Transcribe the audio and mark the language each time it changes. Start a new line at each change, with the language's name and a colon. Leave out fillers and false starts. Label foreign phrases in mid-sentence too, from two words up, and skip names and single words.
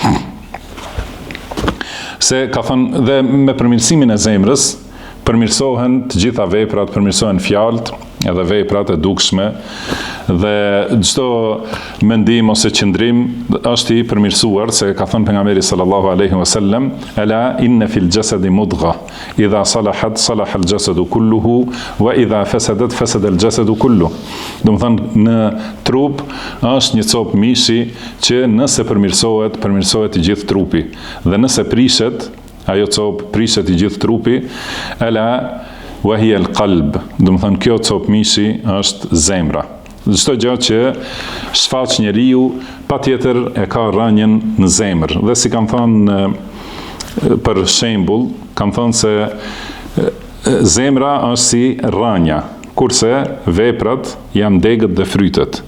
Albanian: Se ka thënë dhe me përmirësimin e zemrës, përmirësohen të gjitha veprat, përmirësohen fjalët, edhe veprat e dukshme dhe çdo mendim ose qëndrim është i përmirësuar, se ka thënë pejgamberi
Arabic: صلى الله عليه وسلم, ألا إن في الجسد مضغة إذا صلحت صلح الجسد كله وإذا فسدت فسد الجسد كله.
Albanian: Do të thënë në trup është një copë mishi që nëse përmirësohet i gjithë trupi dhe nëse prishet, ajo copë prishet i gjithë trupi,
Arabic: ألا وهي القلب.
Albanian: Do të thënë kjo copë mishi është zemra. Çdo gjë që shfaq njeriu patjetër e ka rënien në zemër. Dhe si kam thënë për shembull, kam thënë se zemra është si rënja, kurse veprat janë degët dhe frytet.